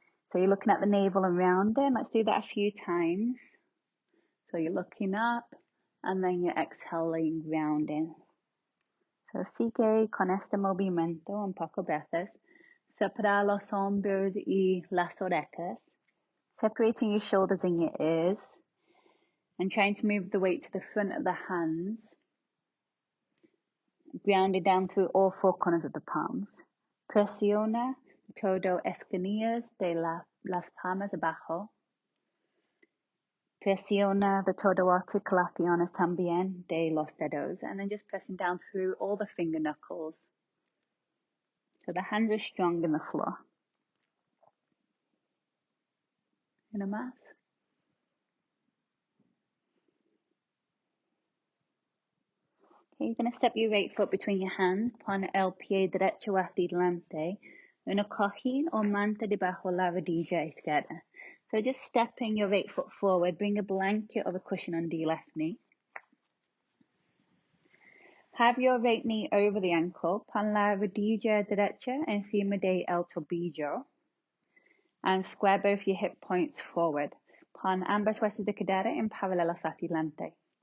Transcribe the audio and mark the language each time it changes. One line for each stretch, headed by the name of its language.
English: So you're looking at the navel and rounding. Let's do that a few times. So you're looking up and then you're exhaling, rounding.
Spanish: So sigue con este movimiento un poco veces. Separa los hombros y las orejas.
English: Separating your shoulders and your ears. And trying to move the weight to the front of the hands. Grounded down through all four corners of the palms.
Spanish: Presiona todo esquinillas de las palmas abajo. Presiona the todo articulaciones también de los dedos.
English: And then just pressing down through all the finger knuckles. So the hands are strong in the floor.
Spanish: Una más.
English: Okay, you're going to step your right foot between your hands.
Spanish: Pon el pie derecho hacia delante. Una cojín o manta debajo la rodilla izquierda.
English: So just stepping your right foot forward. Bring a blanket or a cushion under your left knee. Have your right knee over the ankle.
Spanish: Pon la rodilla derecha encima de el tobillo.
English: And square both your hip points forward.
Spanish: Pon ambas huesos de cadera en paralelos hacia delante.